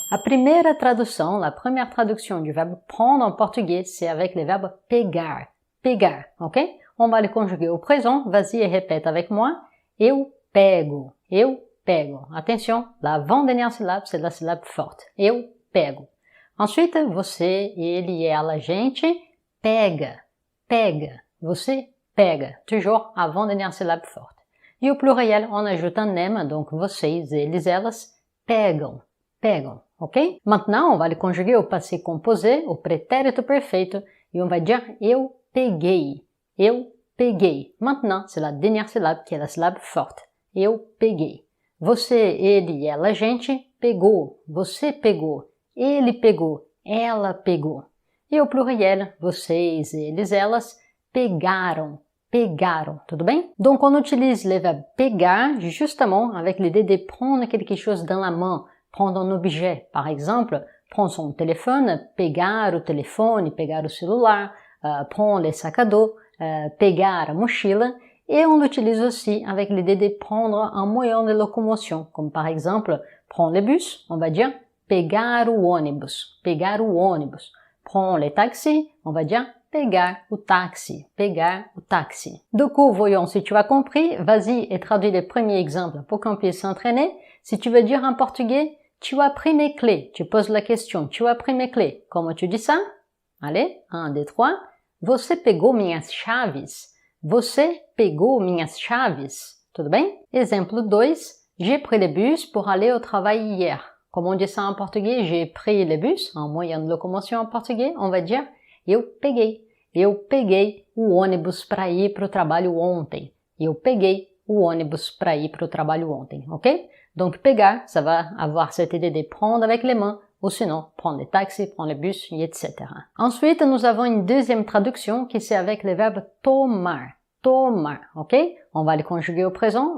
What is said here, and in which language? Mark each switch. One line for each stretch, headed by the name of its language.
French: La première traduction du verbe prendre en portugais, c'est avec le verbe pegar. Pegar, ok? On va le conjuguer au présent. Vas-y et répète avec moi.
Portuguese: Eu pego. Eu pego.
French: Attention, l'avant-dernière syllabe, c'est la syllabe forte.
Portuguese: Eu pego.
French: Ensuite,
Portuguese: você, ele e ela, gente, pega. Pega. Você pega.
French: Toujours avant-dernière syllabe forte. E o pluriel, on ajoute un M, donc
Portuguese: vocês, eles, elas, pegam, pegam,
French: ok? Maintenant, on va le conjuguer au passé composé, au pretérito perfeito, et on va dire
Portuguese: eu peguei, eu peguei.
French: Maintenant, c'est la dernière syllabe qui est la syllabe forte,
Portuguese: eu peguei. Você, ele e ela, gente, pegou, você pegou, ele pegou, ela pegou. E o pluriel, vocês, eles, elas, pegaram, pegaram, tudo bem?
French: Donc on utilise le verbe pegar justement avec l'idée de prendre quelque chose dans la main, prendre un objet. Par exemple, prendre son téléphone,
Portuguese: pegar o telefone, pegar o celular,
French: prendre le sac à dos,
Portuguese: pegar a mochila.
French: Et on l'utilise aussi avec l'idée de prendre un moyen de locomotion, comme par exemple, prendre le bus, on va dire
Portuguese: pegar o ônibus, pegar o ônibus.
French: Prendre le taxi, on va dire
Portuguese: pegar o táxi, pegar o táxi.
French: Du coup, voyons si tu as compris, vas-y et traduis les premiers exemples pour qu'on puisse s'entraîner. Si tu veux dire en portugais, tu as pris mes clés, tu poses la question, tu as pris mes clés. Comment tu dis ça? Allez, 1, 2, 3.
Portuguese: Você pegou minhas chaves? Você pegou minhas chaves? Tudo bem?
French: Exemple 2. J'ai pris le bus pour aller au travail hier. Comment on dit ça en portugais? J'ai pris le bus, un moyen de locomotion en portugais, on va dire
Portuguese: eu peguei o ônibus para ir para o trabalho ontem. Eu peguei o ônibus para ir para o trabalho ontem, ok?
French: Donc pegar, ça va avoir cette idée de prendre avec les mains, ou sinon prendre le taxi, prendre le bus, etc. Ensuite, nous avons une deuxième traduction qui c'est avec le verbe tomar. Tomar, ok? On va le conjuguer au présent.